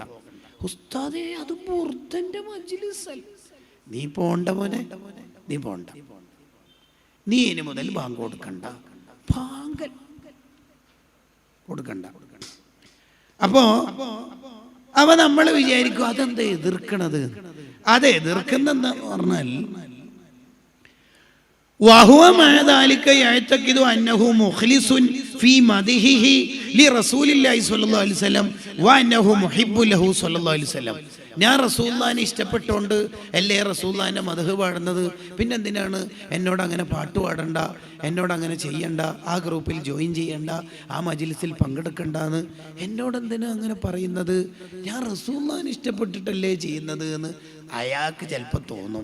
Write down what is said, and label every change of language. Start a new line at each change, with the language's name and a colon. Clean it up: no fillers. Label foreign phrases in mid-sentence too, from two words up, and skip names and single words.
Malayalam: ഉസ്താദേ, അത് ബുർദന്റെ മജ്ലിസൽ, നീ പോണ്ട മോനെ, നീ പോണ്ട, നീ ഇനി മുതൽ ബാങ്ക് കൊടുക്കണ്ട, ബാങ്ക് കൊടുക്കണ്ട. അപ്പോ നമ്മൾ വിചാരിക്കും അതെന്താ എതിർക്കണത്? അത് എതിർക്കുന്നെന്ന് പറഞ്ഞാൽ
Arabic: وهو مع ذلك يعتقد أنه مخلص في مدحه لرسول الله صلى الله عليه وسلم وأنه محب له صلى الله عليه وسلم.
Malayalam: ഞാൻ റസൂലുള്ളാഹിനെ ഇഷ്ടപ്പെട്ടുകൊണ്ട് അല്ലേ റസൂലുള്ളാഹിന്റെ മദ്ഹ് പാടുന്നത്, പിന്നെ എന്തിനാണ് എന്നോട് അങ്ങനെ പാട്ട് പാടണ്ട, എന്നോട് അങ്ങനെ ചെയ്യണ്ട, ആ
English: group join
Malayalam: ചെയ്യണ്ട, ആ മജ്ലിസിൽ പങ്കെടുക്കണ്ടെന്ന് എന്നോട് എന്തിനാ അങ്ങനെ പറയുന്നത്? ഞാൻ റസൂലുള്ളാഹിനെ ഇഷ്ടപ്പെട്ടിട്ടല്ലേ ചെയ്യുന്നത് എന്ന് അയാൾക്ക് ചിലപ്പോൾ തോന്നും.